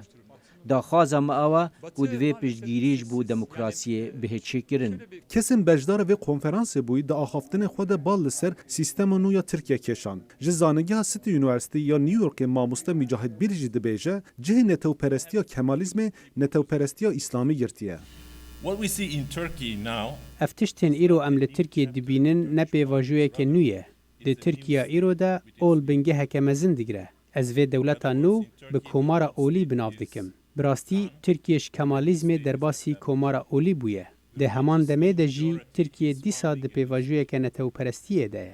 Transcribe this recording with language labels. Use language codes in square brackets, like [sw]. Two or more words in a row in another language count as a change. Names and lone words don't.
[ku] Daxwaza me ew e ku divê piştgirî ji bo demokrasiyê bihêçêkirin. Kesên bejdar vê konferansê bûyî di axaftinê xwe de bal li ser sîstema nû ya Tirkiye keşan. Ji zanîngeha City University ya New Yorkê mamoste Mücahit Bir jî dibêje cihê netewperestiya Kemalizmê netewperestiya İslamî girtiye. [en] What we see in Turkey now [ku] Ev tiştên îro em li Tirkiye dibînin ne pêvajiyeke nû ye. Di Tirkiya îro de ol bingeheke mezin digire. Ez vê dewleta nû bi komara olî binav dikim. Bi rastî Tirkiye ji Kemalizmê derbasî komara olî bûye. Di heman demê de jî Tirkiye dîsa di pêvajiyeke netewperestiyê de ye.